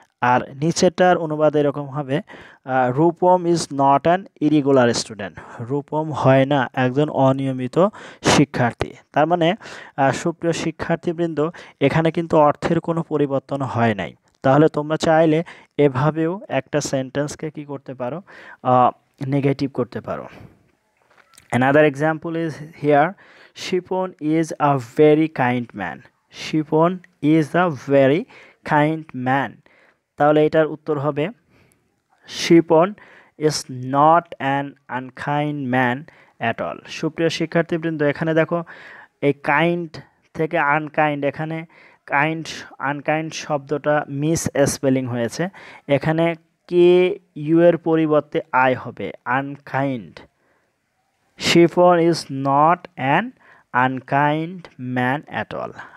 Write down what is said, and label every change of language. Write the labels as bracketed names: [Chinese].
[Bangla] আর নিচেরটার অনুবাদ এরকম হবে, [English] Rupam is not an irregular student, [Bangla] Rupam হয় না একজন অনিয়মিত শিক্ষার্থী। তার মানে সুপ্রিয় শিক্ষার্থীবৃন্দ, এখানে কিন্তু অর্থের কোনো পরিবর্তন হয় নাই। তাহলে তোমরা চাইলে এভাবেও একটা সেন্টেন্সকে কি করতে পারো, নেগেটিভ করতে পারো। [English] Another example is here, Shipon is a very kind man. Shipon is a very kind man. [Bangla] তাহলে এটার উত্তর হবে [English] Shipon is not an unkind man at all. [Bangla] সুপ্রিয় শিক্ষার্থীবৃন্দ, এখানে দেখো এই কাইন্ড থেকে আনকাইন্ড, এখানে কাইন্ড আনকাইন্ড শব্দটা মিস স্পেলিং হয়েছে। এখানে কে ইউ এর পরিবর্তে আই হবে, unkind. [English] Shifon is not an unkind man at all.